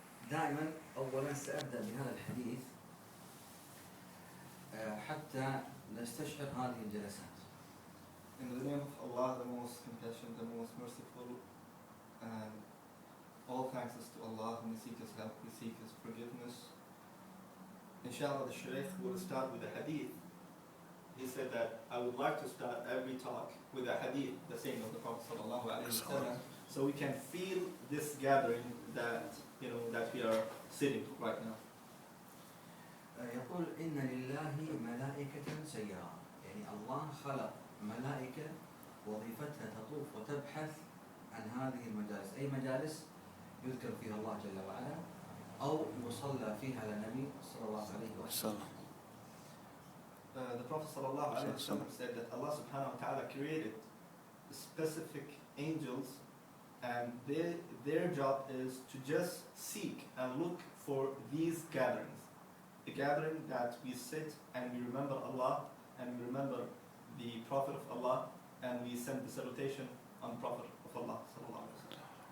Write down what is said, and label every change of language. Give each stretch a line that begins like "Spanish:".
Arabic: دائما أولا سأبدأ بهذا الحديث حتى نستشعر هذه الجلسات.
English: In the name of Allah, the most compassionate, the most merciful, and all thanks is to Allah, and we seek His help, we seek His forgiveness. Inshallah, the Shaykh will start with a hadith. He said that I would like to start every talk with a hadith, the saying of the Prophet ﷺ, so we can feel this gathering that that we are sitting right now.
Arabic: يقول إن لله ملائكة سيارة، يعني الله خلق ملائكة وظيفتها تطوف وتبحث عن هذه المجالس، أي مجالس يذكر فيها الله جل وعلا أو يصلى فيها على النبي صلى الله عليه وسلم.
English: The Prophet ﷺ said that Allah subhanahu wa ta'ala created specific angels, and their job is to just seek and look for these gatherings. The gathering that we sit and we remember Allah and we remember the Prophet of Allah and we send the salutation on the Prophet of Allah sallallahu alaihi wasallam.